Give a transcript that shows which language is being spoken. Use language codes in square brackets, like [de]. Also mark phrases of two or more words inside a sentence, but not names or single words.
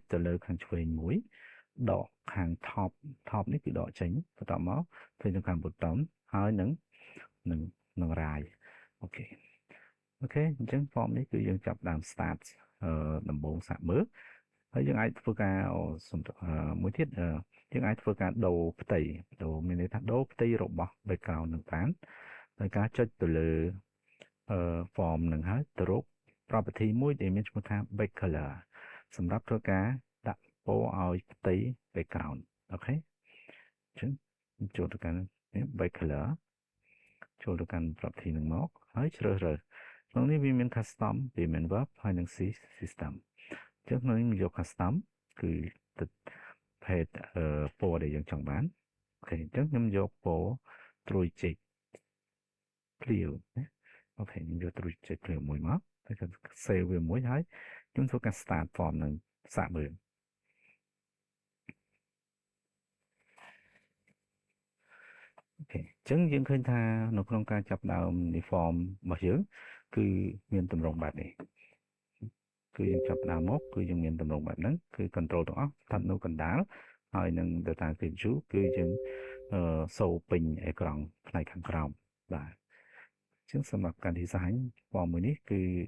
[km] ទៅលើខាងឆ្វេងមួយដកខាង top នេះគឺដកចេញបន្តមកទៅខាង bottom ហើយនឹង right អូខេអញ្ចឹង form នេះគឺយើងចាប់ដើម start ដំបូងសាកមើលហើយយើងអាច ធ្វើការមួយទៀតយើងអាចធ្វើការដូរផ្ទៃមានន័យថាដូរផ្ទៃរបស់ background នឹងបានដោយការចុចទៅលើform នឹងហើយទៅរក property មួយដែលមានឈ្មោះថា [en] back color [km] សម្រាប់ធ្វើការដាក់ពណ៌ឲ្យផ្ទៃ background អូខេអញ្ចឹងចូលទៅកាន់ back color ចូលទៅកាន់ property នឹងមកហើយជ្រើសរើសក្នុងនេះវាមាន custom វាមាន verb ហើយនិង system អញ្ចឹងក្នុងនេះយើងយក custom គឺទៅ page ពណ៌ដែលយើងចង់បានអូខេអញ្ចឹងខ្ញុំយកពណ៌ត្រួយចេកភ្លាវណាអូខេខ្ញុំយកត្រួយចេកភ្លាវមួយមកហើយខ្ញុំ save វាមួយហើយខ្ញុំធ្វើការ [en] start form [km] នឹងសាកមើល អូខេអញ្ចឹងយើងឃើញថានៅក្នុងការចាប់ដើម form របស់យើងគឺមានទម្រង់បែបនេះគឺយើងចាប់ដើមមកគឺយើងមានទម្រង់បែបហ្នឹងគឺ control ទាំងអស់ស្ថិតនៅកណ្ដាលហើយនឹង [en] data grid view [km] គឺយើងសូពេញអេក្រង់ផ្នែកខាងក្រោមបាទអញ្ចឹងសម្រាប់ការ [en] design form [km] មួយនេះគឺ